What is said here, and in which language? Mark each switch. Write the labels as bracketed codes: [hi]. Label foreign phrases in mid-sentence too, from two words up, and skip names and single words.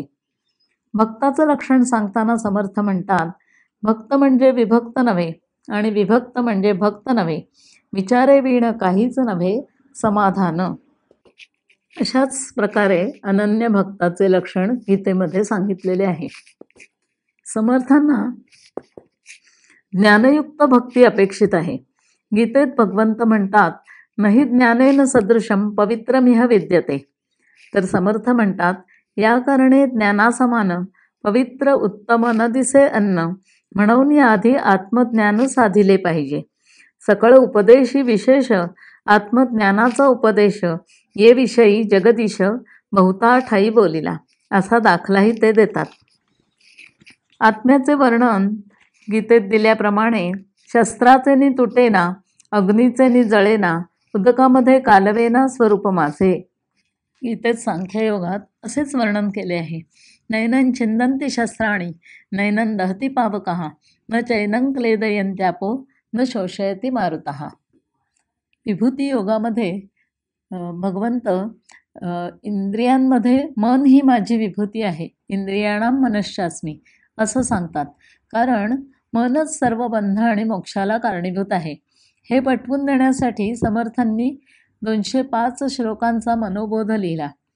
[mr] भक्ताचं लक्षण सांगताना समर्थ म्हणतात, भक्त म्हणजे विभक्त नव्हे आणि विभक्त म्हणजे भक्त नव्हे, विचारे वीण काहीच नव्हे समाधान. अशाच प्रकारे अनन्य भक्ताचे लक्षण गीतेमध्ये सांगितलेले आहे. समर्थांना ज्ञानयुक्त भक्ती अपेक्षित आहे. गीतेत भगवंत म्हणतात, [sa] नहि ज्ञानेन सदृशम पवित्रमिह विद्यते. [mr] तर समर्थ म्हणतात, या कारणे ज्ञानासमान पवित्र उत्तम न दिसे अन्न, म्हणून या आधी आत्मज्ञान साधिले पाहिजे. सकळ उपदेशी विशेष आत्मज्ञानाचा उपदेश ये विषयी जगदीश बहुता ठाई बोलिला, असा दाखलाही ते देतात. आत्म्याचे वर्णन गीतेत दिल्याप्रमाणे शस्त्राचे नि तुटेना, अग्नीचे नि जळेना, उदकामध्ये कालवेना स्वरूप माझे. गीतेत सांख्ययोगात असेच वर्णन केले आहे. [sa] नैनं छिंदन्ति शस्त्राणि नैनं दहति पावकः न चैनं क्लेदयन्त्यापो न शोषयति मारुतः. [mr] विभूती योगामध्ये भगवंत इंद्रियांमध्ये मन ही माझी विभूती आहे, [sa] इंद्रियाणां मनश्चास्मी [mr] असं सांगतात. कारण मनच सर्व बंध आणि मोक्षाला कारणीभूत आहे. हे पटवून देण्यासाठी समर्थांनी 205 श्लोकांचा मनोबोध लिहिला.